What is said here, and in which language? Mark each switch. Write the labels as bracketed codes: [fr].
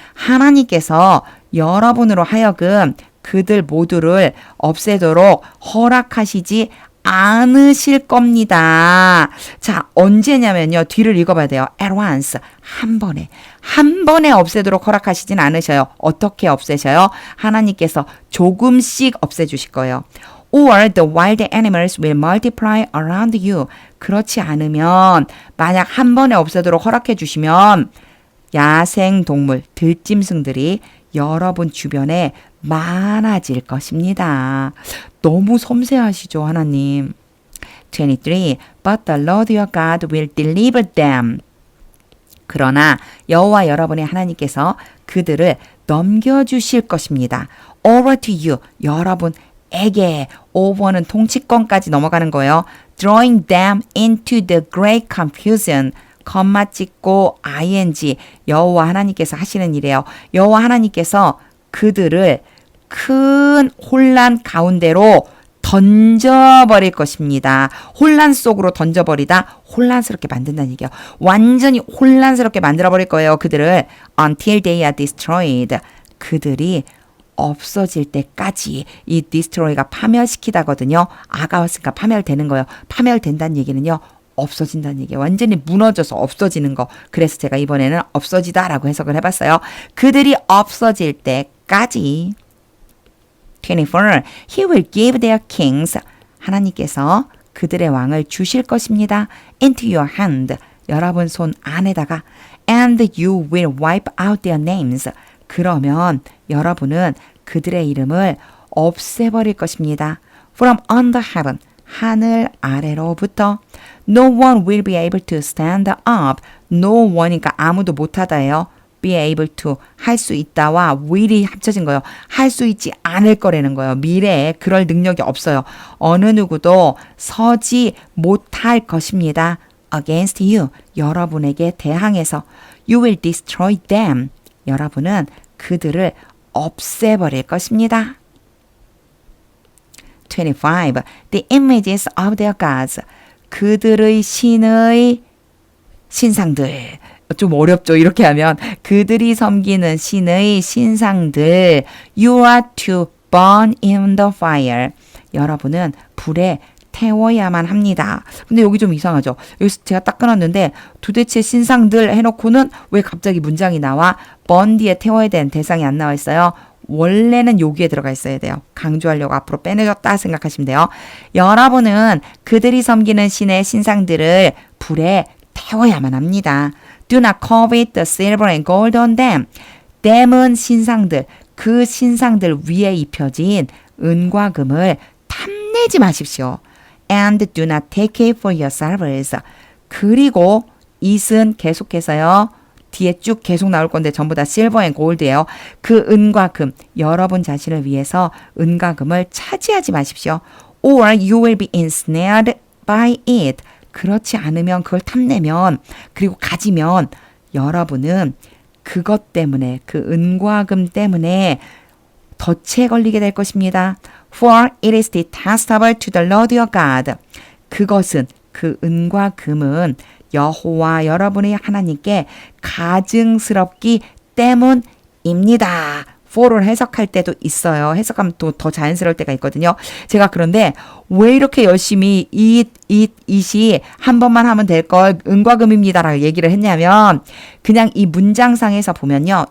[ko] 하나님께서 여러분으로 하여금 그들 모두를 없애도록 허락하시지 않으실 겁니다. 자, 언제냐면요. 뒤를 읽어봐야 돼요. [en] At once. [ko] 한 번에 없애도록 허락하시진 않으셔요. 어떻게 없애셔요? 하나님께서 조금씩 없애주실 거예요. [en] Or the wild animals will multiply around you. [ko] 그렇지 않으면 만약 한 번에 없애도록 허락해 주시면 야생 동물, 들짐승들이 여러분 주변에 많아질 것입니다. 너무 섬세하시죠, 하나님. 23. [en] But the Lord your God will deliver them. [ko] 그러나 여호와 여러분의 하나님께서 그들을 넘겨주실 것입니다. [en] Over to you. [ko] 여러분에게. over는 통치권까지 넘어가는 거예요. [en] Drawing them into the great confusion. [ko] 컴마 찍고 ing. 여호와 하나님께서 하시는 일이에요. 여호와 하나님께서 그들을 큰 혼란 가운데로 던져버릴 것입니다. 혼란 속으로 던져버리다 혼란스럽게 만든다는 얘기예요. 완전히 혼란스럽게 만들어버릴 거예요. 그들을 [en] until they are destroyed. [ko] 그들이 없어질 때까지. 이 destroy가 파멸시키다거든요. 아가웠으니까 파멸되는 거예요. 파멸된다는 얘기는요. 없어진다는 얘기예요. 완전히 무너져서 없어지는 거. 그래서 제가 이번에는 없어지다라고 해석을 해봤어요. 그들이 없어질 때까지. 24. [en] He will give their kings. [ko] 하나님께서 그들의 왕을 주실 것입니다. [en] into your hand. [ko] 여러분 손 안에다가. [en] and you will wipe out their names. [ko] 그러면 여러분은 그들의 이름을 없애버릴 것입니다. [en] from under heaven. [ko] 하늘 아래로부터. [en] No one will be able to stand up. [ko] No one이니까 아무도 못하다예요. be able to 할 수 있다와 will이 합쳐진 거예요. 할 수 있지 않을 거라는 거예요. 미래에 그럴 능력이 없어요. 어느 누구도 서지 못할 것입니다. [en] against you. [ko] 여러분에게 대항해서. [en] You will destroy them. [ko] 여러분은 그들을 없애버릴 것입니다. 25. [en] The images of their gods. [ko] 그들의 신의 신상들. 좀 어렵죠. 이렇게 하면 그들이 섬기는 신의 신상들. [en] You are to burn in the fire. [ko] 여러분은 불에 태워야만 합니다. 근데 여기 좀 이상하죠. 여기서 제가 딱 끊었는데 도대체 신상들 해놓고는 왜 갑자기 문장이 나와? burn 뒤에 태워야 되는 대상이 안 나와 있어요. 원래는 여기에 들어가 있어야 돼요. 강조하려고 앞으로 빼내줬다 생각하시면 돼요. 여러분은 그들이 섬기는 신의 신상들을 불에 태워야만 합니다. [en] Do not covet the silver and gold on them. [ko] them은 신상들, 그 신상들 위에 입혀진 은과 금을 탐내지 마십시오. [en] And do not take it for yourselves. [ko] 그리고 it은 계속해서요. 뒤에 쭉 계속 나올 건데 전부 다 [en] silver and gold [ko] 예요. 그 은과 금, 여러분 자신을 위해서 은과 금을 차지하지 마십시오. [en] Or you will be ensnared by it. [ko] 그렇지 않으면 그걸 탐내면 그리고 가지면 여러분은 그것 때문에 그 은과 금 때문에 덫에 걸리게 될 것입니다. [en] For it is detestable to the Lord your God. [ko] 그것은 그 은과 금은 여호와 여러분의 하나님께 가증스럽기 때문입니다. for를 해석할 때도 있어요. 해석하면 또 더 자연스러울 때가 있거든요. 제가 그런데 왜 이렇게 열심히 it이 한 번만 하면 될 걸 은과 금입니다라고 얘기를 했냐면 그냥 이 문장상에서 보면요.